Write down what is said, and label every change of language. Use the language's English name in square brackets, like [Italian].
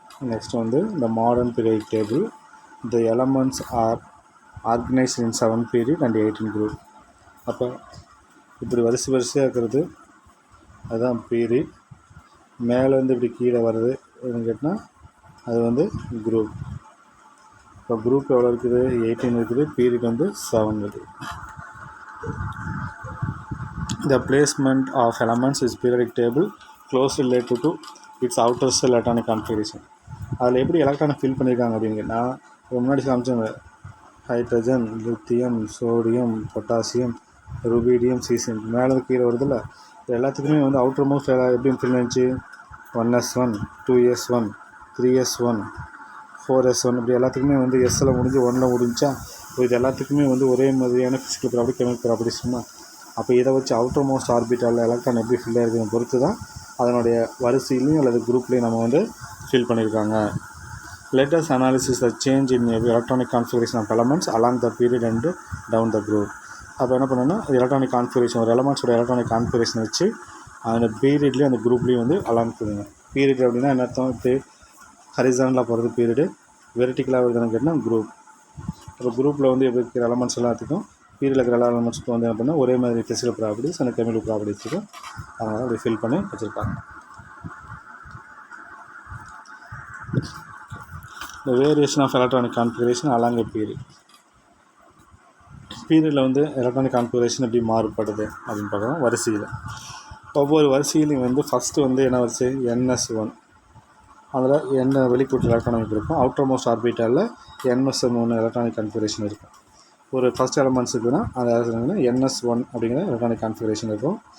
[English] Next வந்து இந்த modern periodic table. The elements are organised in 7 period and 18 group. [Tamil] அப்போ இப்படி வரிசையாக இருக்கிறது அதுதான் பீரியட். மேலேருந்து இப்படி கீழே வர்றது எதுன்னு கேட்டால் அது வந்து குரூப். இப்போ குரூப் எவ்வளோ இருக்குது, 18 இருக்குது. பீரியட் வந்து 7 இருக்குது. [English] The placement of elements is periodic table closely related to its outer cell electronic configuration. [Tamil] அதில் எப்படி எலக்ட்ரானை ஃபில் பண்ணியிருக்காங்க அப்படின்னு கேட்டால் முன்னாடி காமிச்சாங்க hydrogen, lithium, sodium, potassium, rubidium, caesium. மேலே கீழே வருதில்ல, எல்லாத்துக்குமே வந்து அவுட்டர் மோஸ்ட் எப்படி ஃபில் ஆச்சு, 1s1, 2s1, 3s1, 4s1 இப்படி எல்லாத்துக்குமே வந்து எஸ்ஸில் முடிஞ்சு 1ல் முடிஞ்சா. இது எல்லாத்துக்குமே வந்து ஒரே மாதிரியான ஃபிசிக்கல் ப்ராப்பர்ட்டி, கெமிக்கல் ப்ராப்பர்ட்டிஸ்னா அப்போ இதை வச்சு அவுட்டர் மோஸ்ட் ஆர்பிட்டாலில் எலக்ட்ரான் எப்படி ஃபில் ஆகிருக்குன்னு பொறுத்து தான் அதனுடைய வரிசையிலையும் அல்லது குரூப்லேயும் நம்ம வந்து ஃபில் பண்ணியிருக்காங்க. [English] Let us analyze the change in electronic configuration of elements along the period and down the group. [Tamil] அப்போ என்ன பண்ணணும்னா எலக்ட்ரானிக் கான்ஃபிகரேஷன், ஒரு எலமெண்ட்ஸோட எலக்ட்ரானிக் கான்ஃபிகரேஷன் வச்சு அந்த பீரியட்லேயும் அந்த குரூப்லேயும் வந்து அலாங் பண்ணுங்க. பீரியட் அப்படின்னா என்ன அர்த்தம், இப்போ ஹரிசானில் போகிறது பீரியடு, வெர்டிக்கலாக வருதுன்னு கேட்டால் குரூப். இப்போ குரூப்பில் வந்து எப்படி இருக்கிற எலமெண்ட்ஸ் எல்லாத்துக்கும் பீரியடில் இருக்கிற எல்லா எலமெண்ட்ஸ்க்கும் வந்து என்ன பண்ணால் ஒரே மாதிரி ஃபிசிக்கல் ப்ராப்பர்ட்டிஸ் அந்த கெமிக்கல் ப்ராப்பர்ட்டிஸ் இருக்கும். அதனால் அப்படி ஃபில் பண்ணி வச்சுருக்காங்க. [English] The variation of electronic configuration along a period. [Tamil] பீரியடில் வந்து எலக்ட்ரானிக் கான்ஃபிகரேஷன் எப்படி மாறுபடுது அப்படின்னு பார்க்கலாம். வரிசையில் ஒவ்வொரு வரிசையிலையும் வந்து ஃபஸ்ட்டு வந்து என்ன வரிசை, NS1. அதில் என்ன வெளிக்கூட்டு எலக்ட்ரானிக் இருக்கும். Outer most ஆர்பிட்டாலில் NS1 electronic configuration இருக்கும். ஒரு ஃபஸ்ட் எலமெண்ட்ஸுக்குன்னா அது NS1 அப்படிங்கிற எலக்ட்ரானிக் கான்ஃபிகரேஷன் இருக்கும்.